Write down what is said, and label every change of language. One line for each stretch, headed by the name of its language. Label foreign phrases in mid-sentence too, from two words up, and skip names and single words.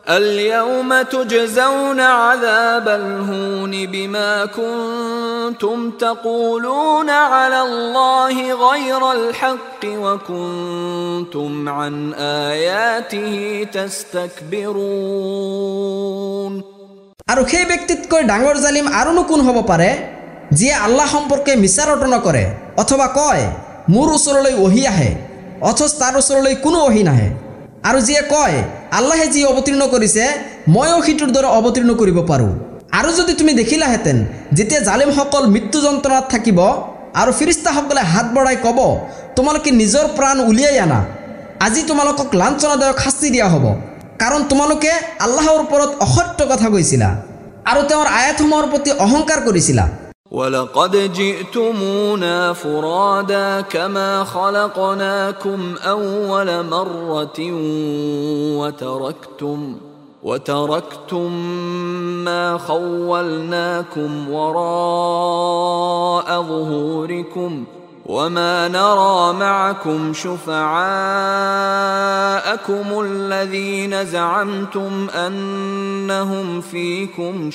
Arabic: اليوم تجزون عذاب الهون بما كنتم تقولون على الله غير الحق وكنتم عن آياته تستكبرون।
Assamese: আৰু সেই ব্যক্তিতকৈ ডাঙৰ জালিম আৰুনো কোন হ'ব পাৰে যিয়ে আল্লাহ সম্পৰ্কে মিছা ৰটনা কৰে অথবা কয় মোৰ ওচৰলৈ ওহী আহে অথচ তাৰ ওচৰলৈ কোনো ওহী নাহে, আৰু যিয়ে কয় আল্লাহে যি অৱতীৰ্ণ কৰিছে ময়ো সিটোৰ দৰে অৱতীৰ্ণ কৰিব পাৰোঁ। আৰু যদি তুমি দেখিলাহেঁতেন যেতিয়া জালিমসকল মৃত্যু যন্ত্ৰণাত থাকিব আৰু ফিৰিস্তাসকলে হাত বঢ়াই ক'ব তোমালোকে নিজৰ প্ৰাণ উলিয়াই আনা, আজি তোমালোকক লাঞ্ছনাদায়ক শাস্তি দিয়া হ'ব, কাৰণ তোমালোকে আল্লাহৰ ওপৰত অসত্য কথা কৈছিলা আৰু তেওঁৰ আয়াতসমূহৰ প্ৰতি অহংকাৰ কৰিছিলা।
Arabic: وَلَقَدْ جِئْتُمُونَا فُرَادَى كَمَا خَلَقْنَاكُمْ أَوَّلَ مَرَّةٍ وَتَرَكْتُمْ مَا خَوَّلْنَاكُمْ وَرَاءَ ظُهُورِكُمْ وَمَا نَرَى مَعَكُمْ شُفَعَاءَكُمُ الَّذِينَ زَعَمْتُمْ أَنَّهُمْ فِيكُمْ